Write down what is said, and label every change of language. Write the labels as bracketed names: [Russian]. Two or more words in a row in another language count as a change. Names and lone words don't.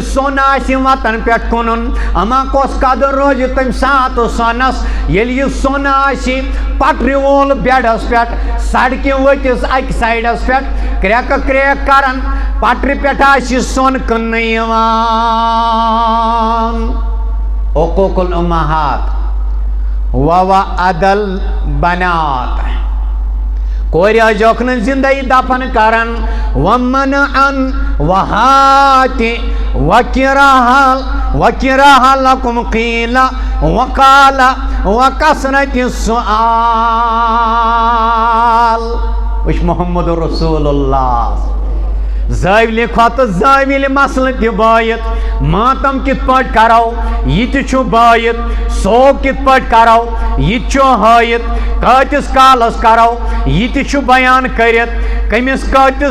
[Kashmiri] سون آسہِ وطن پٮ۪ٹھ کُنُن اما کۄس قدر روزِ تمہِ ساتہٕ سۄنس ییٚلہِ یہِ سون آسہِ پٹرِ وول بیڈس پٮ۪ٹھ سڑکہِ ؤتِس اکہِ سایڈس پٮ۪ٹھ کریکہٕ کریک کران پٹرِ پٮ۪ٹھ آسہِ سون کٕننہٕ یِوان [Arabic] عقوق الامہات ووعد البنات [Kashmiri] کورِ ٲسۍزیوکھ نہٕ زِندَے دفن کران [Arabic] وَمَنعن وَہاتِ وَکِرَہَ لَکُمْ قیٖلَ وَقَالَ وَکَثرَتِ [Kashmiri] السُّؤال وٕچھ محمد رسول اللہ زٲوِلہِ کھۄتہٕ زٲوِلہِ مسلہٕ تہِ بٲیِتھ ماتم کِتھ پٲٹھۍ کرو یہِ تہِ چھُ بٲیِتھ سوگ کِتھ پٲٹھۍ کرو یہِ تہِ چھُ ہٲیِتھ کۭتِس کالس کرو یہِ تہِ چھُ بیان کٔرِتھ کٔمِس کۭتِس